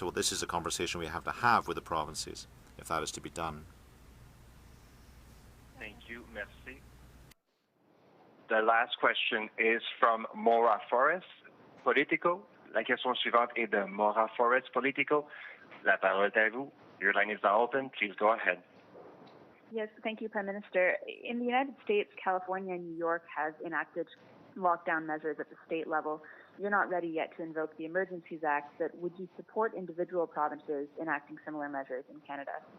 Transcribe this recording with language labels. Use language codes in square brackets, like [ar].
[en] Well, this is a conversation we have to have with the provinces, if that is to be done. Thank you, merci. The last question is from Maura Forrest, Politico. [fr] La question suivante est de Maura Forrest, Politico. La parole est à vous. [en] Your line is now open. Please go ahead. Yes, thank you, Prime Minister. In the United States, California and New York have enacted lockdown measures at the state level. You're not ready yet to invoke the Emergencies Act, but would you support individual provinces enacting similar measures in Canada?